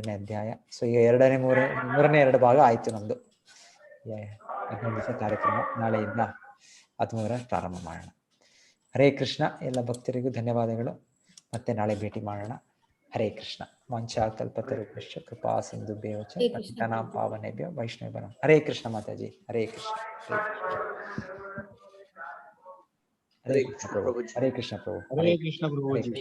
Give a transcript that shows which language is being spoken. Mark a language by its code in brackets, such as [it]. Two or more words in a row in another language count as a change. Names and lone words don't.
[kn] ಸೊ ಈಗ 2ನೇ 3ನೇ 2 ಭಾಗ ಆಯ್ತು ನಮ್ದು. ಹದಿನೈದು ದಿವಸ ಕಾರ್ಯಕ್ರಮ ನಾಳೆಯಿಂದ 13 ಪ್ರಾರಂಭ ಮಾಡೋಣ. ಹರೇ ಕೃಷ್ಣ. ಎಲ್ಲ ಭಕ್ತರಿಗೂ ಧನ್ಯವಾದಗಳು. ಮತ್ತೆ ನಾಳೆ ಭೇಟಿ ಮಾಡೋಣ. [sa] ಹರೇ ಕೃಷ್ಣ. ವಂಚಾಕಲ್ಪತರುಭ್ಯಶ್ಚ ಕೃಪಾ ಸಿಂಧುಭ್ಯೋ ಚ ಪತಿತಾನಾಂ ಪಾವನೇಭ್ಯೋ ವೈಷ್ಣವೇಭ್ಯೋ. [kn] ಹರೇ ಕೃಷ್ಣ ಮಾತಾಜಿ. ಹರೇ ಕೃಷ್ಣ. ಹರೇ ಕೃಷ್ಣ ಪ್ರಭು. ಹರೇ ಕೃಷ್ಣ ಪ್ರಭು. ಹರೇ ಕೃಷ್ಣ ಪ್ರಭುಜಿ.